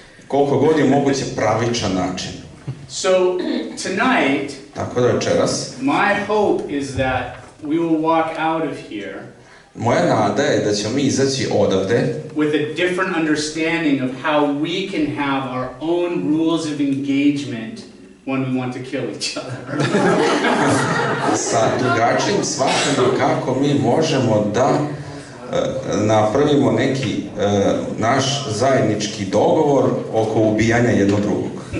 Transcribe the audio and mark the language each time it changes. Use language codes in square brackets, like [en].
[sr] koliko god je moguće pravičan način. [en] So tonight, [sr] Tako da večeras, [en] my hope is that we will walk out of here [sr] moja nada je da ćemo mi izaći odavde [en] with a different understanding of how we can have our own rules of engagement when we want to kill each other. [sr] sa drugačijim shvatanjem kako mi možemo da napravimo neki naš zajednički dogovor oko ubijanja jednog drugog.